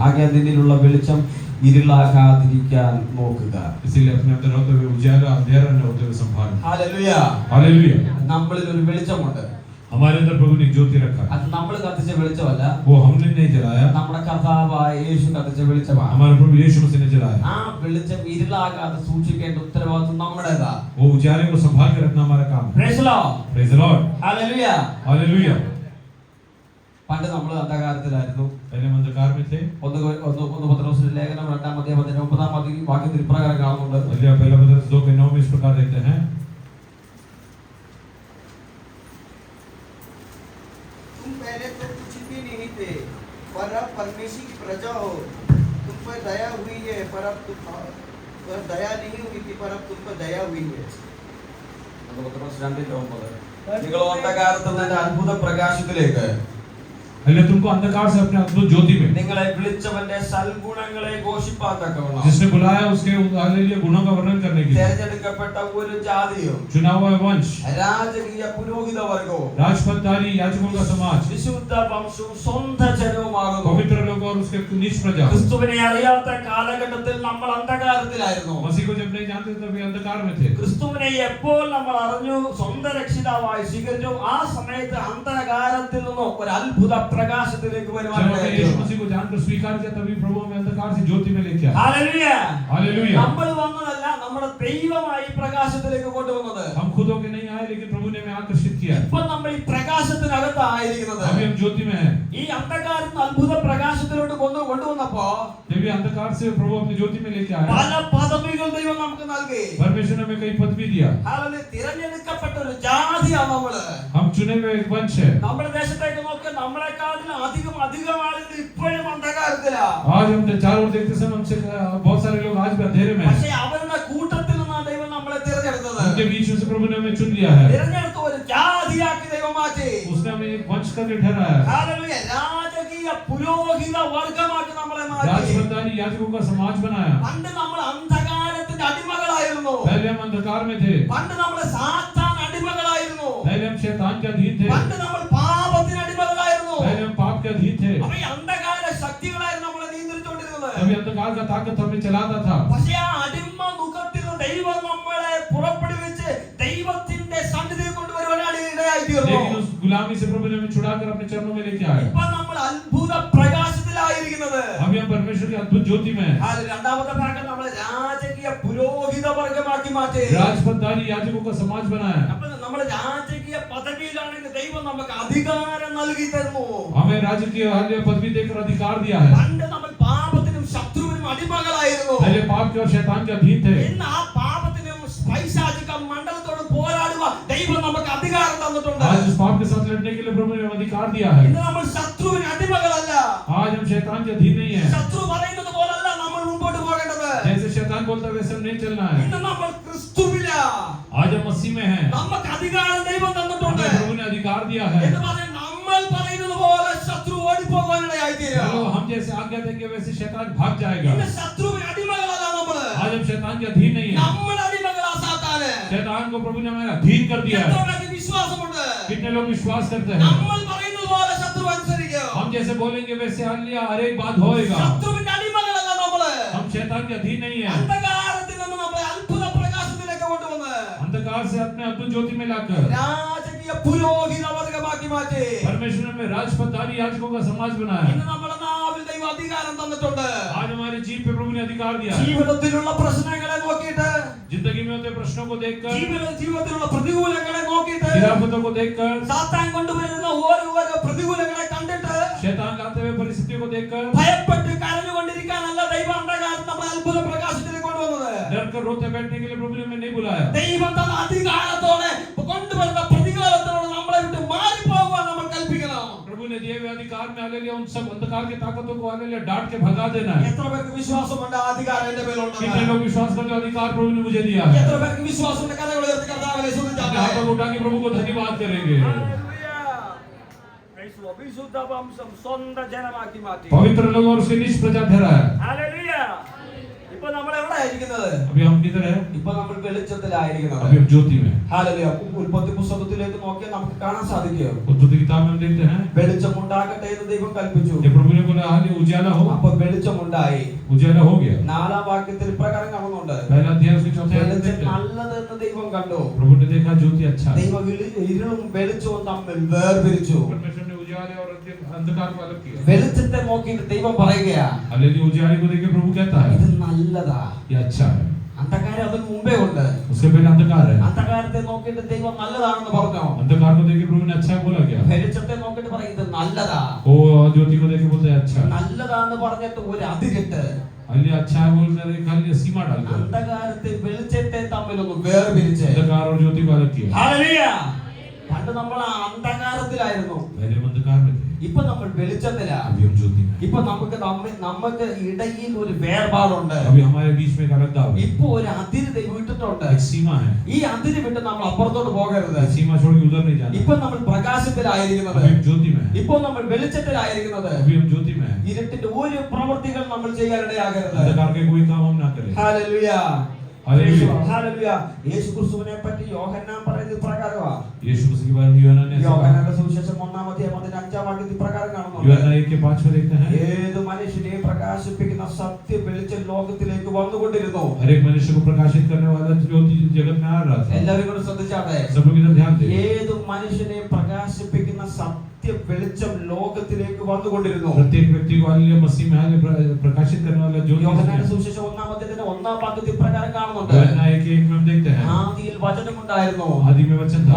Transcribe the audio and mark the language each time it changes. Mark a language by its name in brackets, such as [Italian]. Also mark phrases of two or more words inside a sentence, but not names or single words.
[Malayalam] ആകയാൽ നിന്നിലുള്ള വെളിച്ചം ഇരുളാകാതിരിക്കാൻ നോക്കുക. [Hindi] इसीलिए अपने अंदर होते हुए उजाला अंधेरा न होते हुए संभाल। [Malayalam] ഹല്ലേലൂയ. [Hindi] हालेलुया। [Malayalam] നമ്മളിൽ ഒരു വെളിച്ചമുണ്ട്. [Hindi] हमारे अंदर प्रभु ने ज्योति रखा है। [Malayalam] അത് നമ്മൾ കത്തിച്ച വെളിച്ചമല്ല, [Hindi] वो हमने नहीं जलाया, [Malayalam] നമ്മുടെ കർത്താവായ യേശു കത്തിച്ച വെളിച്ചമാണ്. [Hindi] हमारे प्रभु यीशु मसीह ने जलाया। [Malayalam] ആ വെളിച്ചം ഇരുളാകാതെ സൂക്ഷിക്കേണ്ട ഉത്തരവാദിത്വം നമ്മുടേതാ. [Hindi] वो उजाले को संभाल के रखना हमारा काम है। [English] Praise the Lord. Praise the Lord. [Malayalam] ഹല്ലേലൂയ. [Hindi] हालेलुया। [Malayalam] പണ്ട് നമ്മൾ അന്ധകാരത്തിലായിരുന്നു. [Hindi] पहले हम अंधकार में थे। [Malayalam] ഒന്ന് പത്രോസിന്റെ ലേഖനം 2-ാം അധ്യായം 19-ാം വാക്യത്തിൽ ഇപ്രകാരം കാണുന്നുണ്ട്. [Hindi] पहला पत्रस 2:9 में इस प्रकार देखते हैं। तुम पहले तो कुछ भी नहीं थे, पर अब परमेश्वर की प्रजा हो। तुम पर दया हुई है, पर अब तुम पर दया नहीं हुई थी, पर अब तुम पर दया हुई है। [Malayalam] ഒന്ന് പത്രോസ് 2:9. നിങ്ങൾ അന്ധകാരത്തിൽ നിന്ന് അത്ഭുത പ്രകാശത്തിലേക്ക് [Hindi] पहले तुमको अंधकार से अपने अद्भुत ज्योति में, [Malayalam] നിങ്ങളെ വിളിച്ചവന്റെ സൽഗുണങ്ങളെ ഘോഷിപ്പാൻ തക്കവണ്ണം [Hindi] जिसने बुलाया उसके हालेलुया गुणों का वर्णन करने के लिए, [Malayalam] തിരഞ്ഞെടുക്കപ്പെട്ട ഒരു ജാതിയും [Hindi] चुना हुआ वंश, [Malayalam] രാജകീയ പുരോഹിത വർഗവും [Hindi] राजपदधारी याजकों का समाज, [Malayalam] വിശുദ്ധ വംശവും സ്വന്തം ജനവുമാകുന്നു. [Hindi] पवित्र लोग और उसके नीच प्रजा। [Malayalam] ക്രിസ്തുവിനെ അറിയാത്ത കാലഘട്ടത്തിൽ നമ്മൾ അന്ധകാരത്തിലായിരുന്നു. [Hindi] मसीह को जब नहीं जानते तब वे अंधकार में थे। [Malayalam] ക്രിസ്തുവിനെ എപ്പോൾ നമ്മൾ അറിഞ്ഞു, സ്വന്തം രക്ഷിതാവായി സ്വീകരിച്ചു, ആ സമയത്ത് അന്ധകാരത്തിൽ നിന്നും ഒരു അത്ഭുത പ്രകാശത്തിലേക്ക് വരുവാൻ [Hindi] जब हमने यीशु मसीह को जानकर स्वीकार किया तभी प्रभु हमें अंधकार से ज्योति में लेके आया। [Malayalam] ഹല്ലേലൂയ. [Hindi] हालेलुया। [Malayalam] നമ്മൾ വന്നതല്ല, നമ്മുടെ ദൈവമായി പ്രകാശത്തിലേക്ക് കൊണ്ടുവന്നത്. [Hindi] हम खुद होके नहीं आए, लेकिन प्रभु ने हमें आकर्षित किया। [Malayalam] ഇപ്പോൾ നമ്മൾ ഈ പ്രകാശത്തിനകത്തായിരിക്കുന്നത്. [Hindi] अभी हम ज्योति में हैं। [Malayalam] ഈ അന്ധകാരത്തിൽ അത്ഭുത പ്രകാശത്തിലോട്ട് കൊണ്ടുവന്നപ്പോ [Hindi] जब ये अंधकार से प्रभु अपनी ज्योति में लेके आया, [Malayalam] പല പദവികൾ ദൈവം നമുക്ക് നൽകി. [Hindi] परमेश्वर ने हमें कई पदवी दिया. [Malayalam] ഹല്ലേലൂയ. തിരഞ്ഞെടുക്കപ്പെട്ട ഒരു ജാതിയാണ് നമ്മള്. [Hindi] हम चुने हुए एक वंश है. [Malayalam] നമ്മുടെ ദേശത്തേക്ക് നോക്കിയാൽ നമ്മളെക്കാളും അധികം ആളുകൾ ഇപ്പോഴും അന്ധകാരത്തിലാ. [Hindi] आज हम चारों ओर देखते समय हमसे बहुत सारे लोग आज भी अंधेरे में हैं. [Malayalam] പക്ഷേ അവരുടെ കൂട്ടത്തിൽ നിന്നാണ് ദൈവം നമ്മളെ തിരഞ്ഞെടുത്തത്. [Hindi] उनके बीच में से प्रभु ने हमें चुन लिया है. [Malayalam] തിരഞ്ഞെടുത്ത ഒരു ജാതിയാക്കി ദൈവം മാറ്റി. [Hindi] उसने हमें एक वंश करके ठहराया. [Malayalam] ഹല്ലേലൂയ. രാജകീയ പുരോഹിത വർഗ്ഗമാക്കി നമ്മളെ മാറ്റി. [Hindi] राजपंडारी याजकों का समाज बनाया. [Malayalam] പണ്ട് നമ്മൾ അന്ധകാരത്തിന്റെ അടിമകളായിരുന്നു. [Hindi] पहले हम अंधकार में थे. [Malayalam] പണ്ട് നമ്മൾ സാത്താൻ അടിമകളായിരുന്നു. [Hindi] पहले हम शैतान के अधीन थे. [Malayalam] പണ്ട് നമ്മൾ പാപത്തിന് അടിമകളായിരുന്നു. [Hindi] पहले हम पाप के अधीन थे. [Malayalam] അപ്പൊ ഈ അന്ധകാര ശക്തികളായിരുന്നു നമ്മളെ നിയന്ത്രിച്ചുകൊണ്ടിരുന്നത്. [Hindi] तभी अंधकार का ताकत हमें चलाता था. [Malayalam] പക്ഷേ ആ അടിമ മുഖത്തിൽ നിന്ന് ദൈവം നമ്മളെ പുറപ്പെടുവിച്ച് ദൈവത്തിന്റെ സന്നിധിയിൽ കൊണ്ടുവരുവാനാണ് ഇടയായി തീർന്നു. [Hindi] लेकिन उस गुलामी से प्रभु ने हमें छुड़ाकर अपने चरणों में लेके आया. [Malayalam] ഇപ്പൊ നമ്മൾ അത്ഭുത പ്രകാശത്തിലായിരിക്കുന്നത്. [Hindi] अभी हम परमेश्वर की अद्भुत ज्योति में हैं. [Malayalam] രണ്ടാമത്തെ ഭാഗം നമ്മളെ രാജകീയ പുരോഹിത വർഗ്ഗമാക്കി മാറ്റി. [Hindi] राजपंडारी याजकों का समाज बनाया. [Malayalam] അപ്പൊ നമ്മൾ രാജകീയ പദവിയിലാണെങ്കിൽ ദൈവം നമുക്ക് അധികാരം നൽകി തരുന്നു. [Hindi] हमें राज्य की पदवी देकर अधिकार दिया है. [Malayalam] പണ്ട് നമ്മൾ പാപത്തിനും ശത്രുവിനും അടിമകളായിരുന്നു. [Hindi] पहले पाप के और शैतान के अधीन थे. [Malayalam] ഇന്ന് ആ പാപത്തിനും പൈശാചിക മണ്ഡലത്തോട് പോരാടുവാൻ ദൈവം നമുക്ക് അധികാരം തന്നിട്ടുണ്ട്. [Hindi] आज उस पाप के साथ लड़ने के लिए प्रभु ने अधिकार दिया है. [Malayalam] ഇന്ന് നമ്മൾ ശത്രുവിന് അടിമകളല്ല. [Hindi] आज हम शैतान के अधीन नहीं है. [Malayalam] ശത്രു പറയുന്നത് പോലല്ല നമ്മൾ മുമ്പോട്ട് പോകേണ്ടത്. [Hindi] जैसे शैतान बोलता है वैसे हम नहीं चलना है. [Malayalam] ഇന്ന് നമ്മൾ ക്രിസ്തുവില. [Hindi] आज हम मसीह में हैं. [Malayalam] നമുക്ക് അധികാരം ദൈവം തന്നിട്ടുണ്ട്. [Hindi] हमें प्रभु ने अधिकार दिया है. [Malayalam] എന്ന് പറഞ്ഞാൽ നമ്മൾ പറയുന്നത് പോലെ ശത്രു ഓടിപ്പോകാനിടയായി തീരും. [Hindi] चलो हम जैसे आज्ञा देंगे वैसे शैतान भाग जाएगा. [Malayalam] ഇന്ന് ശത്രുവിന് അടിമകളല്ല നമ്മള്. [Hindi] आज हम शैतान के अधीन नहीं है. [Malayalam] നമ്മൾ അടിമകളാ സാത്താന്. [Hindi] शैतान को प्रभु ने हमें अधीन कर दिया है. [Malayalam] എത്രപേർക്ക് വിശ്വാസമുണ്ട്? [Hindi] कितने लोग विश्वास करते हैं? [Malayalam] നമ്മൾ പറയുന്നത് പോലെ ശത്രു അനുസരിക്കും. [Hindi] हम जैसे बोलेंगे वैसे हालिया हर एक बात होएगा. [Malayalam] ശത്രുവിന്റെ അടിമകളല്ല നമ്മള്. [Hindi] हम शैतान के अधीन नहीं है. [Malayalam] അന്ധകാരത്തിൽ നിന്ന് നമ്മളെ അത്ഭുത പ്രകാശത്തിലേക്ക് കൊണ്ടുവന്ന് [Hindi] अंधकार से अपने अद्भुत ज्योति में लाकर [Malayalam] രാജകീയ പുരോഹിത വർഗ്ഗമാക്കി മാറ്റി. [Hindi] परमेश्वर ने हमें राजपंडारी याजकों का समाज बनाया. [Malayalam] ഇന്ന് നമ്മുടെ നാവിൽ ദൈവം അധികാരം തന്നിട്ടുണ്ട്. [Hindi] आज हमारे जीव पे प्रभु ने अधिकार दिया है. [Malayalam] ജീവിതത്തിലുള്ള പ്രശ്നങ്ങളെ നോക്കിയിട്ട്, [Hindi] जिंदगी में होते प्रश्नों को देखकर, [Malayalam] ജീവിതത്തിലുള്ള പ്രതികൂലങ്ങളെ നോക്കിയിട്ട്, [Hindi] गिरावटों को देखकर, [Malayalam] സാത്താൻ കൊണ്ടുവരുന്ന ഓരോ പ്രതികൂലങ്ങളെ കണ്ടിട്ട് [Hindi] शैतान लाते हुए परिस्थितियों को देखकर [Malayalam] ഭയപ്പെട്ട് കരഞ്ഞുകൊണ്ടിരിക്കാനല്ല ദൈവം അന്ധകാരത്തിൽ നമ്മളെ അത്ഭുത പ്രകാശത്തിലേക്ക് കൊണ്ടുവന്നത്. [Hindi] डर कर रोते बैठने के लिए प्रभु ने हमें नहीं बुलाया. [Malayalam] ദൈവം തന്ന അധികാരത്തോടെ കൊണ്ടുവരുന്ന പ്രതികാരത്തോട് നമ്മളെ വിട്ട് മാറിപ്പോകുവാൻ നമ്മൾ കൽപ്പിക്കണം. [Hindi] प्रभु ने दिए हुए अधिकार में हालेलुया उन सब अंधकार की ताकतों को हालेलुया डांट के भगा देना है. [Malayalam] എത്ര പേർക്ക് വിശ്വാസമുണ്ട് ആ അധികാരം എന്റെ മേലുണ്ട്? [Hindi] कितने लोग विश्वास करते हैं अधिकार प्रभु ने मुझे दिया है. [Malayalam] എത്ര പേർക്ക് വിശ്വാസമുണ്ട്? കരങ്ങൾ ഉയർത്തി കർത്താവിനെ സ്തുതിച്ചാട്ടെ. [Hindi] यहाँ पर उठा के प्रभु को धन्यवाद करेंगे. [Malayalam] വിശുദ്ധവംശം സ്വന്തം ജനമാക്കി മാറ്റി. [Hindi] पवित्र लोगों और उसके निज प्रजा ठहराया. [Malayalam] ഹല്ലേലൂയ. ഇപ്പൊ നമ്മൾ എവിടെയായിരിക്കുന്നത്? [Hindi] अभी हम किधर है? [Malayalam] ഇപ്പൊ നമ്മൾ വെളിച്ചത്തിലായിരിക്കുന്നത്. [Hindi] अभी हम ज्योति में. [Malayalam] ഹല്ലേലൂയ. ഉൽപ്പത്തി പുസ്തകത്തിലേക്ക് നോക്കിയാൽ നമുക്ക് കാണാൻ സാധിക്കും. [Hindi] उत्पत्ति किताब में हम देखते हैं [Malayalam] വെളിച്ചം ഉണ്ടാകട്ടെ എന്ന് ദൈവം കൽപ്പിച്ചു. [Hindi] कि प्रभु ने बोला हाल उजाला हो. [Malayalam] അപ്പോൾ വെളിച്ചമുണ്ടായി. [Hindi] उजाला हो गया. [Malayalam] നാലാം വാക്യത്തിൽ ഇപ്രകാരം കാണുന്നുണ്ട്. [Hindi] पहला अध्याय उसके चौथे आयत में [Malayalam] വെളിച്ചം [Hindi] देखते हैं. [Malayalam] നല്ലതെന്ന് ദൈവം കണ്ടു. [Hindi] प्रभु ने देखा ज्योति अच्छा है. [Malayalam] ദൈവം ഇരുളും വെളിച്ചവും തമ്മിൽ വേർതിരിച്ചു. [Hindi] परमेश्वर ने उजाले और अंधकार को अलग किया. [Malayalam] വെളിച്ചത്തെ നോക്കിയിട്ട് ദൈവം പറയുകയാ, [Hindi] हालेलुया उजाले को देख के प्रभु कहता है [Malayalam] ഇത് നല്ലതാ. [Hindi] ये अच्छा है. [Malayalam] അന്ധകാരം അതിന് മുമ്പേ ഉണ്ട്. [Hindi] उसके पहले अंधकार है. [Malayalam] അന്ധകാരത്തെ നോക്കിയിട്ട് ദൈവം നല്ലതാണെന്ന് പറഞ്ഞു. [Hindi] अंधकार को देख के प्रभु ने अच्छा बोला क्या? [Malayalam] വെളിച്ചത്തെ നോക്കിയിട്ട് പറയും ഇത് നല്ലതാ. [Hindi] वो ज्योति को देख के बोलते हैं अच्छा. [Malayalam] നല്ലതാന്ന് പറഞ്ഞിട്ട് ഒരു അതിരിട്ട് [Hindi] हालेलुया अच्छा है बोलकर एक हालेलुया सीमा डालकर [Malayalam] അന്ധകാരത്തെ വെളിച്ചത്തെ തമ്മിലൊന്ന് വേർതിരിച്ച്. [Hindi] अंधकार और ज्योति को अलग किया. [Malayalam] ഹല്ലേലൂയ. പണ്ട് നമ്മൾ അന്ധകാരത്തിലായിരുന്നു. [Hindi] पहले हम अंधकार में थे. [Malayalam] ഇപ്പൊ നമ്മൾ വെളിച്ചത്തിലാ. [Hindi] अभी हम ज्योति में. [Malayalam] ഇപ്പൊ നമുക്ക് ഇടയിൽ ഒരു വേർപാടുണ്ട്. [Hindi] अभी हमारे बीच में एक अलगाव है. [Malayalam] ഇപ്പൊ ഒരു അതിര് ദൈവം ഇട്ടിട്ടുണ്ട്. [Hindi] एक सीमा है. [Malayalam] ഈ അതിര് വിട്ട് നമ്മൾ അപ്പുറത്തോട്ട് പോകരുത്. [Hindi] सीमा छोड़ के उधर नहीं जाना. [Malayalam] ഇപ്പൊ നമ്മൾ പ്രകാശത്തിലായിരിക്കുന്നത്. [Hindi] अभी हम ज्योति में हैं. [Malayalam] ഇപ്പൊ നമ്മൾ വെളിച്ചത്തിലായിരിക്കുന്നത്. [Hindi] अभी हम ज्योति में हैं. [Malayalam] ഇരുട്ടിന്റെ ഒരു പ്രവൃത്തികൾ നമ്മൾ ചെയ്യാനിടയാകരുത്. [Hindi] अंधकार के कोई काम हम ना करें. [Malayalam] ഹല്ലേലൂയ. [Hindi] हालेलुया. [Malayalam] ഹല്ലേലൂയ. യേശു ക്രിസ്തുവിനെ പറ്റി യോഹന്നാൻ പറയുന്നത് പ്രകാരമാണ്. [Hindi] यीशु मसीह के बारे में यूहन्ना ने ऐसा कहा. [Malayalam] യോഹന്നാന്റെ സുവിശേഷം 1-ാം അധ്യായം 5-ാം വാക്യത്തിൽ പ്രകാരം കാണുന്നു. [Hindi] यूहन्ना 1:5 में देखते हैं. [Malayalam] ഏത് മനുഷ്യനെയും പ്രകാശിപ്പിക്കുന്ന സത്യ വെളിച്ചം ലോകത്തിലേക്ക് വന്നുകൊണ്ടിരുന്നു. [Hindi] हर एक मनुष्य को प्रकाशित करने वाला ज्योति जगत में आ रहा था. [Malayalam] എല്ലാവരും കൂടെ ശ്രദ്ധിച്ചാട്ടെ. [Hindi] सब लोग इधर ध्यान दें. [Malayalam] ഏത് മനുഷ്യനെയും പ്രകാശിപ്പിക്കുന്ന സത്യ വെളിച്ചം ലോകത്തിലേക്ക് വന്നുകൊണ്ടിരുന്നു. [Hindi] प्रत्येक व्यक्ति को हालेलुया मसीह में हालेलुया प्रकाशित करने वाला ज्योति. [Malayalam] യോഹന്നാന്റെ സുവിശേഷം 1-ാം അധ്യായത്തിന്റെ 1-ാം വാക്യത്തിൽ പ്രകാരം കാണുന്നുണ്ട്. [Hindi] यूहन्ना 1:1 में हम देखते हैं. [Malayalam] ആദിയിൽ വചനമുണ്ടായിരുന്നു. [Hindi] आदि में वचन था,